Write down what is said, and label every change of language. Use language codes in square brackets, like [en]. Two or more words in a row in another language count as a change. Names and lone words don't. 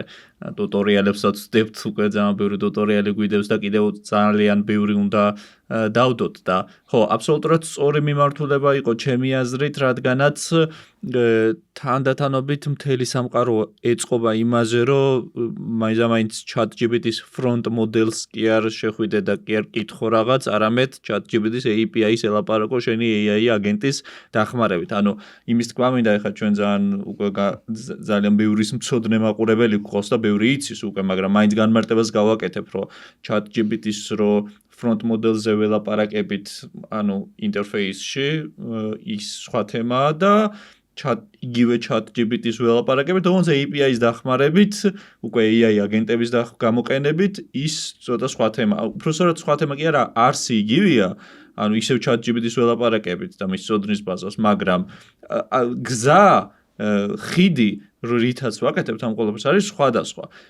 [ka] ტუტორიალებსაც ვდებთ, უკვე ძალიან ბევრი ტუტორიალი გვიდევს და კიდევ ძალიან ბევრი უნდა დავდოთ და ხო, აბსოლუტურად სწორი მიმართულება იყო ჩემი აზრით, რადგანაც თანდათანობით მთელი სამყარო ეწყობა იმაზე, რომ მაინც ChatGPT-ს [en] front models [ka] კი არ შეხვიდე და კი არ კითხო რაღაც, არამედ ChatGPT-ს API-ს ელაპარაკო შენი AI აგენტის დახმარებით. ანუ იმის თქმა მინდა, ეხლა ჩვენ ძალიან ბევრის მცოდნე მაყურებელი გვყავს და ბევრი იცის უკვე, მაგრამ მაინც განმარტებას გავაკეთებ, რომ ChatGPT-ს რო [en] front models- [ka] ზე ველაპარაკებით, ანუ ინტერფეისში, ის სხვა თემაა და იგივე ChatGPT-ს ველაპარაკებით, თუმცა API-ს დახმარებით, უკვე AI აგენტების გამოყენებით, ის ცოტა სხვა თემაა. უბრალოდ სხვა თემა კი არა, არსი იგივეა, ანუ ისევ ChatGPT-ს ველაპარაკებით და მის ცოდნის ბაზას, მაგრამ გზა, ხიდი, რითაც ვაკეთებთ ამ ყველაფერს არის სხვადასხვა.